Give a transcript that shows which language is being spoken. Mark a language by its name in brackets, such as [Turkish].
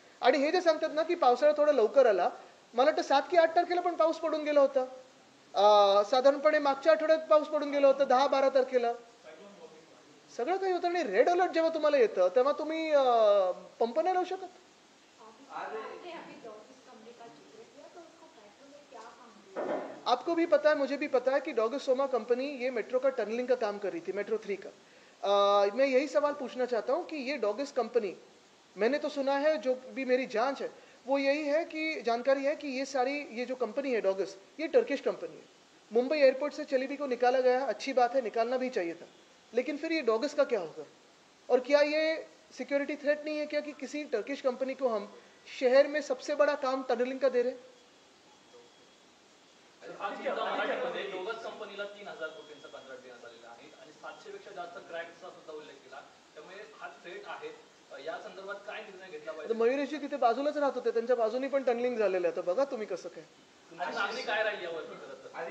[Marathi] आणि हे जे सांगतात ना की पावसाळा थोडा लवकर आला, मला वाटतं 7 की 8 तारखेला पण पाऊस पडून गेला होता. साधारणपणे मागच्या आठवड्यात पाऊस पडून गेला होता 10-12 तारखेला. सगळं काही होतं. आणि रेड अलर्ट जेव्हा तुम्हाला येतं तेव्हा तुम्ही पंप नाही लावू शकत. [Hindi] आपको भी पता है, मुझे भी पता है कि डॉगस सोमा कंपनी ये मेट्रो का टनलिंग का काम कर रही थी, मेट्रो 3 का. मैं यही सवाल पूछना चाहता हूँ कि ये डॉगस कंपनी, मैंने तो सुना है, जो भी मेरी जांच है वो यही है कि जानकारी है कि ये जो कंपनी है डॉगस, ये टर्किश कंपनी है. मुंबई एयरपोर्ट से चलीबी को निकाला गया, अच्छी बात है, निकालना भी चाहिए था, लेकिन फिर ये डॉगस का क्या होगा? और क्या ये सिक्योरिटी थ्रेट नहीं है क्या कि किसी टर्किश कंपनी को हम शहर में सबसे बड़ा काम टनलिंग का दे रहे? [Marathi] मराठीमध्ये डोगस कंपनीला 3,000 कोटींचं कंत्राट देण्यात आलेलं आहे आणि 700 पेक्षा जास्त क्रॅकचा सुद्धा उल्लेख केला. त्यामुळे हा थ्रेट आहे. या संदर्भात काय निर्णय घेतला पाहिजे? मयुरेशजी तिथे बाजूलाच राहत होते, त्यांच्या बाजूनी पण टनलिंग झालेलं आहे. तर बघा तुम्ही कसं काय. तुमची मागणी काय राहील यावरती खरं तर?